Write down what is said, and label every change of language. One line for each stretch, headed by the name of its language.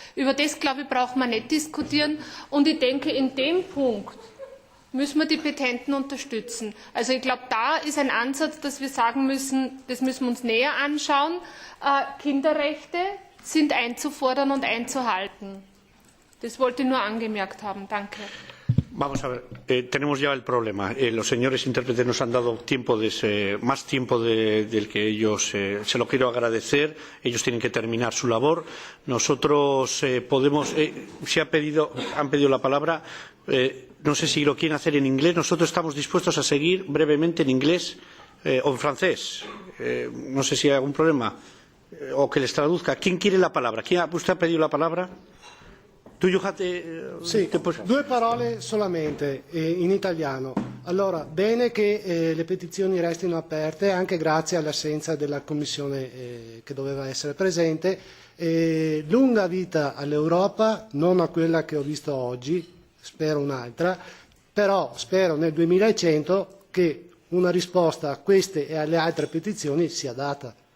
German: Über das, glaube ich, braucht man nicht diskutieren. Und ich denke, in dem Punkt müssen wir die Petenten unterstützen. Also ich glaube, da ist ein Ansatz, dass wir sagen müssen, das müssen wir uns näher anschauen. Kinderrechte sind einzufordern und einzuhalten. Das wollte ich nur angemerkt haben. Danke.
Spanish: Vamos a ver, tenemos ya el problema. Los señores intérpretes nos han dado más tiempo del que ellos se lo quiero agradecer. Ellos tienen que terminar su labor. Nosotros podemos, han pedido la palabra. No sé si lo quieren hacer en inglés. Nosotros estamos dispuestos a seguir brevemente en inglés o en francés. No sé si hay algún problema o que les traduzca. ¿Quién quiere la palabra? ¿Usted ha pedido la palabra?
Italian: Sì, 2 parole solamente in italiano. Allora, bene che le petizioni restino aperte, anche grazie all'assenza della Commissione che doveva essere presente. Lunga vita all'Europa, non a quella che ho visto oggi, spero un'altra, però spero nel 2100 che una risposta a queste e alle altre petizioni sia data.